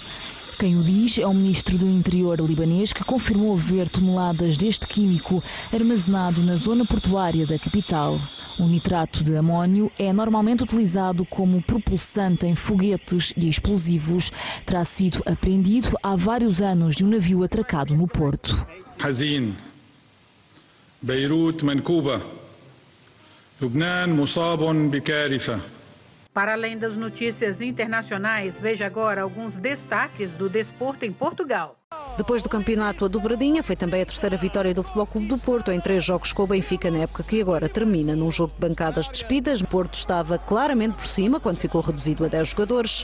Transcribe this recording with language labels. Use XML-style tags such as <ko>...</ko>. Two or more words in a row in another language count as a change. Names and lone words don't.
<pt>Quem o diz é o ministro do Interior libanês, que confirmou haver toneladas deste químico armazenado na zona portuária da capital. O nitrato de amónio é normalmente utilizado como propulsante em foguetes e explosivos. Terá sido apreendido há vários anos de um navio atracado no porto.</pt> <ar>حزين بيروت منكوبة لبنان مصاب بكارثة.</ar> <pt>Para além das notícias internacionais, veja agora alguns destaques do desporto em Portugal. Depois do campeonato a dobradinha, foi também a terceira vitória do Futebol Clube do Porto em 3 jogos com o Benfica na época que agora termina. Num jogo de bancadas despidas, o Porto estava claramente por cima quando ficou reduzido a 10 jogadores.</pt>